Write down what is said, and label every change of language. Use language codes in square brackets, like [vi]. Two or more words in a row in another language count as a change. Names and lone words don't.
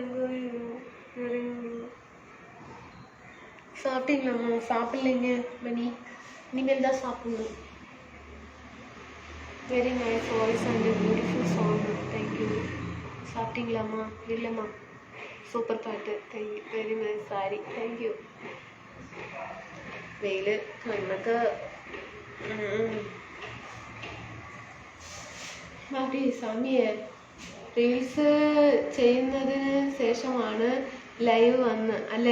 [ta] சாப்பிட்டீங்களாம்மா? சாப்பிட்லைங்க மணி, இனிமேல் தான் சாப்பிடணும். [en] very nice voice and beautiful song. thank you. [ta] சாப்பிட்டீங்களாம்மா? இல்லைம்மா. சூப்பர் பாட்டு. தேங்க்யூ. [en] very nice saree. thank you. [ml] വെയിൽ കണ്ണൊക്കെ മാറ്റി. സ്വാമിയെ റീൽസ് ചെയ്യുന്നതിന് ശേഷമാണ് ലൈവ് വന്ന് അല്ലേ?